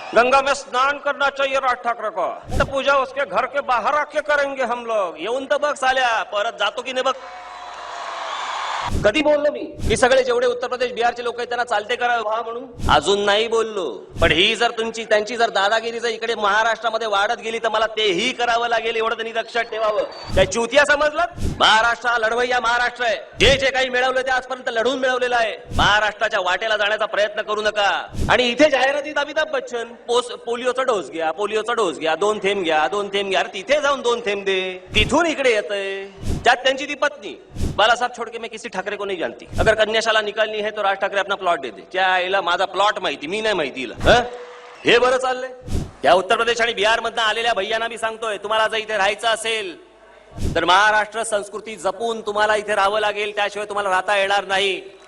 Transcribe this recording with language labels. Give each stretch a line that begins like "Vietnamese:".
Hindi: गंगा में स्नान करना चाहिए राज ठाकरे को, तो पूजा उसके घर के बाहर आके करेंगे हम लोग.
Marathi: येऊन तर बघ साल्या, परत जातो की नाही बघ. कधी बोललो मी की सगळे जेवढे उत्तर प्रदेश बिहारचे लोक आहेत त्यांना चालते करा व्हा म्हणून? अजून नाही बोललो. पण ही जर त्यांची जर दादागिरी जर इकडे महाराष्ट्रामध्ये वाढत गेली तर मला तेही करावं लागेल, एवढं त्यांनी लक्षात ठेवावं. काय चुतिया समजलं? महाराष्ट्र हा लढवय्या महाराष्ट्र आहे. जे जे काही मिळवलं ते आजपर्यंत लढून मिळवलेलं आहे. महाराष्ट्राच्या वाटेला जाण्याचा प्रयत्न करू नका. आणि इथे जाहिरातीत अमिताभ बच्चन पोलिओचा डोस घ्या, पोलिओचा डोस घ्या, 2 थेंब घ्या, 2 थेंब घ्या. तिथे जाऊन 2 थेंब दे. तिथून इकडे येतंय. त्यात त्यांची ती पत्नी
Hindi: बाला साहब छोड़ के मैं किसी ठाकरे को नहीं जानती. अगर कन्याशाला निकालनी है तो राज ठाकरे अपना प्लॉट दे दे.
Marathi: क्या आईला माझा प्लॉट माहिती, मी नाही माहिती. हे बरं चाललंय. या उत्तर प्रदेश आणि बिहार मधनं आलेल्या भैयांना मी सांगतोय, तुम्हाला जर इथे राहायचं असेल तर महाराष्ट्र संस्कृती जपून तुम्हाला इथे राहावं लागेल. त्याशिवाय तुम्हाला राहता येणार नाही.